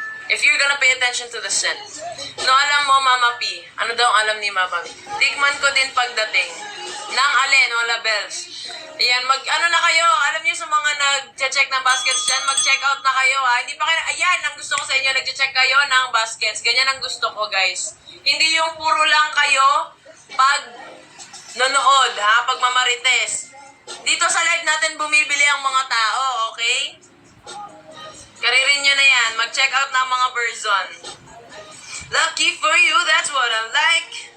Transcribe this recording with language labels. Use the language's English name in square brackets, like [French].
[English] If you're gonna pay attention to the scent. [Filipino] No, alam mo, Mama P. Ano daw ang alam ni Mama P? Tikman ko din pagdating. Nang alin, wala bells. Ayan, ano na kayo? Alam niyo sa mga nag-check ng baskets dyan, mag-check out na kayo, ha? Hindi pa kayo, ayan, ang gusto ko sa inyo, nag-check kayo ng baskets. Ganyan ang gusto ko, guys. Hindi yung puro lang kayo pag nonood, ha? Pag mamarites. Dito sa live natin, bumibili ang mga tao, okay? Karirin nyo na yan. Mag-check out na ang mga person. [English] Lucky for you, that's what I like.